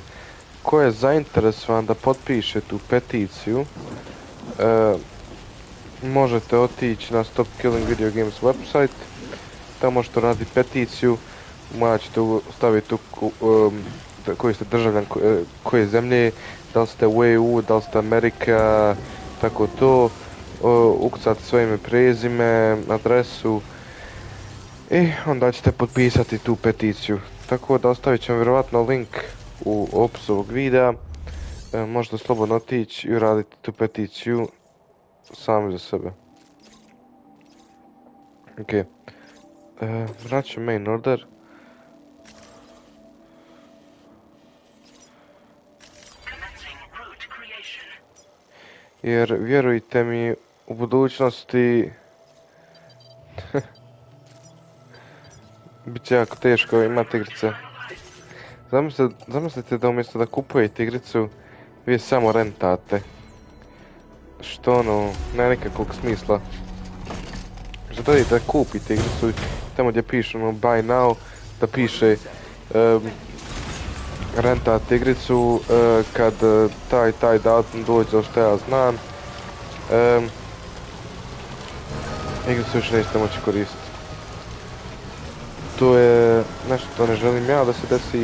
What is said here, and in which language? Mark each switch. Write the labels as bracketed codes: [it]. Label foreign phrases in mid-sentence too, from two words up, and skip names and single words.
[bs] Ko je zainteresovan da potpiše tu peticiju, možete otići na Stop Killing Video Games website, tamo možete raditi peticiju, morat ćete staviti koji ste državljan koje zemlje, da li ste u EU, da li ste Amerika, tako to, ukucati svoje ime, prezime, adresu i onda ćete potpisati tu peticiju. Tako da ostavit ćemo vjerovatno link u opisu ovog videa, možete slobodno otići i uraditi tu peticiju sami za sebe. Ok, vraćam [en] main order. [bs] Jer vjerujte mi, u budućnosti bit će jako teško imati igrice. Zamislite da umjesto da kupujete igricu, vi samo rentate. Što ono, nema nikakvog smisla. Što dodajte da kupite igricu, tamo gdje piše ono [en] buy now, [bs] da piše rentate igricu kad taj datum dođe, što ja znam, igricu još nećete moći koristiti. To je nešto što ne želim ja da se desi.